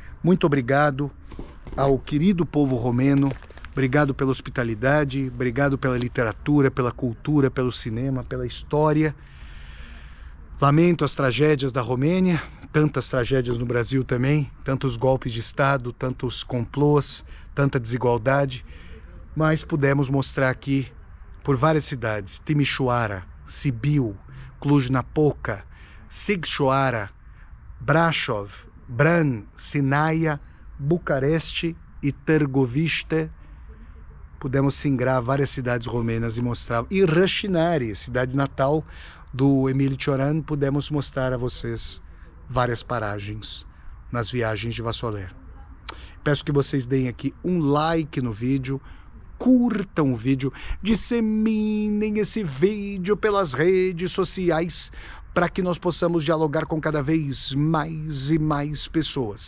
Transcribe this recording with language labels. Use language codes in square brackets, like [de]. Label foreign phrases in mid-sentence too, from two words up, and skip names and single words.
[pt] Muito obrigado ao querido povo romeno, obrigado pela hospitalidade, obrigado pela literatura, pela cultura, pelo cinema, pela história. Lamento as tragédias da Romênia, tantas tragédias no Brasil também, tantos golpes de Estado, tantos complôs, tanta desigualdade, mas pudemos mostrar aqui por várias cidades, Timișoara, Sibiu, Cluj-Napoca, Sighișoara, Brașov, Bran, Sinaia, Bucareste e Târgoviște. Pudemos singrar várias cidades romenas e mostrar. E Rășinari, cidade natal do Emílio Cioran, pudemos mostrar a vocês várias paragens nas viagens de Vassoler. Peço que vocês deem aqui um like no vídeo, curtam o vídeo, disseminem esse vídeo pelas redes sociais para que nós possamos dialogar com cada vez mais e mais pessoas.